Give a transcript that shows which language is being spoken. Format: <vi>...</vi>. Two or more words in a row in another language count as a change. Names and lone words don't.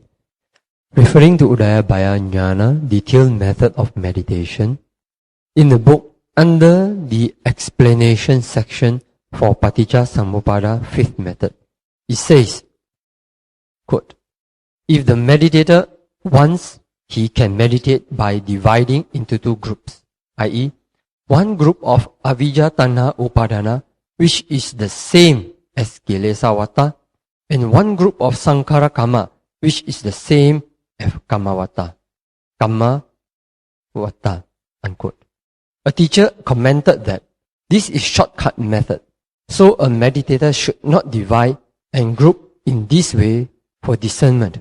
<en>Referring to</en> <pi>Udayabhaya Jnana,</pi> <en>detailed method of meditation, in the book under the explanation section for</en> <pi>Paticca Samuppada</pi> <en>fifth method, it says, quote, if the meditator wants, he can meditate by dividing into two groups, i.e., one group of</en> <pi>avijja tanha upadana,</pi> <en>which is the same as</en> <pi>kilesa vata,</pi> <en>and one group of</en> <pi>sankhara kamma,</pi> <en>which is the same as</en> <pi>kamma vata,</pi> <en>unquote. A teacher commented that this is shortcut method, so a meditator should not divide and group in this way for discernment.</en>